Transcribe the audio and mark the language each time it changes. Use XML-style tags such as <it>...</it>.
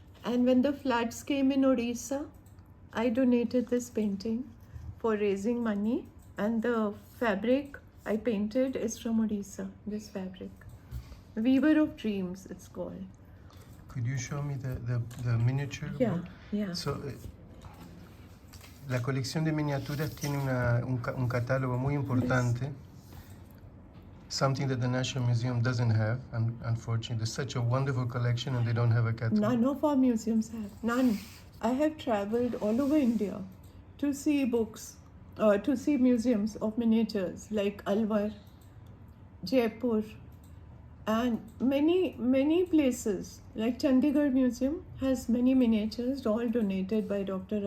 <en>And when the floods came in Odisha, I donated this painting for raising money. And the fabric I painted is from Odisha, this fabric. Weaver of Dreams, it's called. Could you show me the miniature Yeah, book? yeah.</en> <es>So, la colección de miniaturas tiene un catálogo muy importante.</es> <en>Something that the National Museum doesn't have, unfortunately. There's such a wonderful collection and they don't have a catalog. None of our museums have. None. I have traveled all over India to see books, to see museums of miniatures like Alwar, Jaipur, and many places like Chandigarh Museum has many miniatures, all donated by Dr.</en>